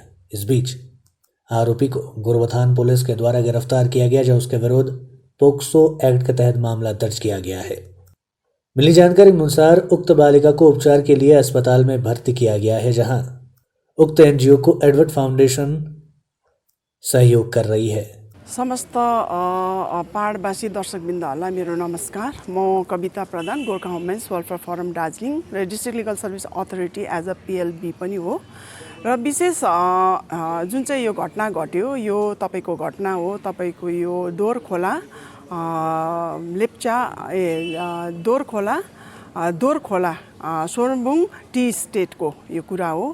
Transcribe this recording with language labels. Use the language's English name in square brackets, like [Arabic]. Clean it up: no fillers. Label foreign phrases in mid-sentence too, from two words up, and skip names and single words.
[Hindi] इस बीच आरोपी को गोरुबथान पुलिस के द्वारा गिरफ्तार किया गया, जहां उसके विरुद्ध पोक्सो एक्ट के तहत मामला दर्ज किया गया है। मिली जानकारी के अनुसार उक्त बालिका को उपचार के लिए अस्पताल में भर्ती किया गया है, जहां उक्त एनजीओ को एडवर्ड फाउंडेशन सहयोग कर रही है। [Nepali] समस्त पहाडवासी दर्शकवृन्दहरूलाई मेरो नमस्कार। म कविता प्रधान, गोर्खा वुमेन्स वेलफेयर फोरम दार्जिलिङ र डिस्ट्रिक्ट लिगल सर्भिस अथोरिटी [English] as a PLV [Nepali] पनि हो। र विशेष जुन चाहिँ यो घटना घट्यो, यो तपाईँको घटना हो। तपाईँको यो दोरखोला सोरबुङ टी स्टेटको यो कुरा हो।